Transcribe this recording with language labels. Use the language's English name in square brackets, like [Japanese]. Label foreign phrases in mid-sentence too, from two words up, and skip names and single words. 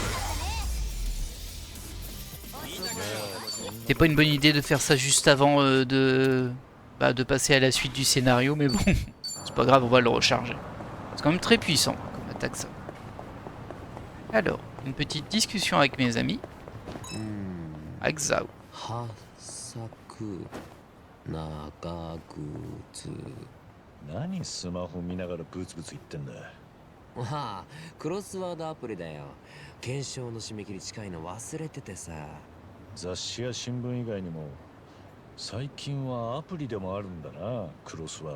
[French] C'est pas une bonne idée de faire ça juste avant de passer à la suite du scénario, mais bon, c'est pas grave, on va le recharger. C'est quand même très puissant comme attaque ça. Alors, une petite discussion avec mes amis. Avec Zao. [Japanese] 何スマホ見ながらブツブツ言ってんだ。ああ、クロスワードアプリだよ。検証の締め切り近いの忘れててさ。雑誌や新聞以外にも最近はアプリでもあるんだな、クロスワード。